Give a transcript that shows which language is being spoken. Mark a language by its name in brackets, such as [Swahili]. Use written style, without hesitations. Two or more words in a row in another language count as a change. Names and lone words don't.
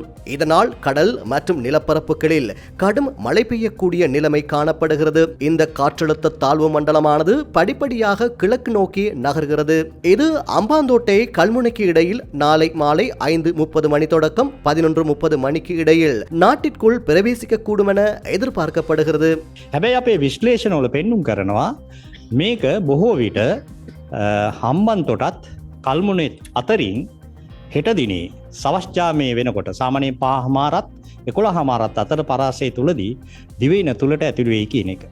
[Tamil] இதனால் கடல் மற்றும் நிலப்பரப்புகளில் கடும் மழை பெய்யக்கூடிய நிலைமை காணப்படுகிறது. இந்த காற்றழுத்த தாழ்வு மண்டலமானது படிப்படியாக கிழக்கு நோக்கி நகர்கிறது. இது அம்பாந்தோட்டை கல்முனைக்கு இடையில் நாளை மாலை 5:30 மணி தொடக்கம் 11:30 மணிக்கு இடையில் நாட்டிற்குள் பிரவேசிக்கக்கூடும் என எதிர்பார்க்கப்படுகிறது. [Sinhala] හැබැයි අපේ විශ්ලේෂණවල පෙන්නුම් කරනවා මේක බොහෝ විට හම්බන්තොටත් කල්මුණෙත් අතරින් හෙට දිනේ සවස් ජාමයේ වෙනකොට සාමාන්‍යයෙන් 5:00මාරත් 11:00මාරත් අතර පරාසය තුලදී දිවයින තුලට ඇතුළු වෙයි කියන එක.